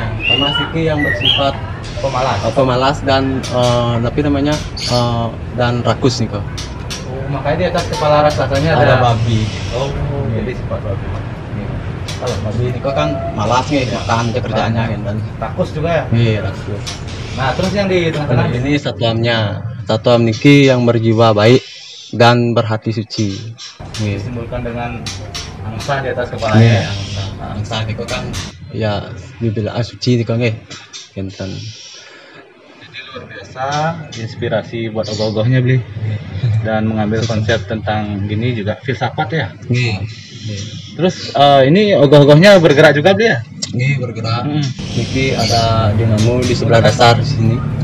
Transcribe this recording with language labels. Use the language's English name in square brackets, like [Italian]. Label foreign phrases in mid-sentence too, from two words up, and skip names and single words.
[Indonesian] Tamas ini yang bersifat pemalas dan tapi namanya dan rakus nih kok. Makanya di atas kepala raksasanya ada babi. Jadi sifat babi. Kalau babi ini kok kan malas nih makan kerjaannya kan dan rakus juga ya. Iya, rakus. Nah, terus yang di tengah-tengah ini satuamnya. Satuam niki yang berjiwa baik dan berhati suci. Disimbolkan dengan angsa di atas kepalanya. Angsa niko kan ya dibilang suci [Balinese] niko nggih. [Indonesian] Enten. Jadi luar biasa inspirasi buat ogoh-ogohnya, Bli. Dan mengambil konsep tentang gini juga filsafat ya. Terus ini ogoh-ogohnya bergerak juga, Bli ya? Ini bergerak. Niki ada dinamo di sebelah dasar sini.